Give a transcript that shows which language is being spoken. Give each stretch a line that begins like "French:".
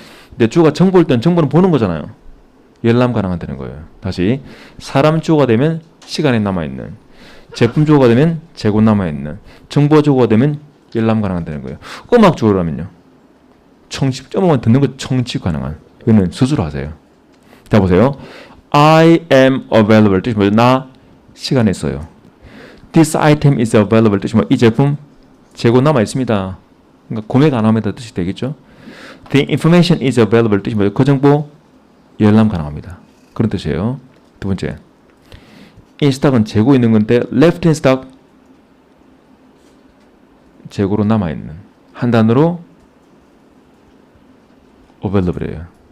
Korean: 근데 주어가 정보일 때는 정보는 보는 거잖아요. 열람 가능하다는 거예요. 다시 사람 주어가 되면 시간이 남아있는, 제품 주어가 되면 재고 남아있는, 정보 주어가 되면 열람 가능하다는 거예요. 음악 주어라면요. 음악만 듣는 거 청취 가능한. 이거는 스스로 하세요. 자 보세요.
English: I am available
Korean: 뜻이 뭐죠? 나 시간에 써요.
English: This item is available
Korean: 뜻이 뭐? 이 제품 재고 남아 있습니다. 그러니까 구매 가능합니다 뜻이 되겠죠.
English: The information is available
Korean: 뜻이 뭐죠? 그 정보 열람 가능합니다. 그런 뜻이에요. 두 번째, in stock은 재고 있는 건데
English: left in stock
Korean: 재고로 남아 있는 한 단어로 available이에요.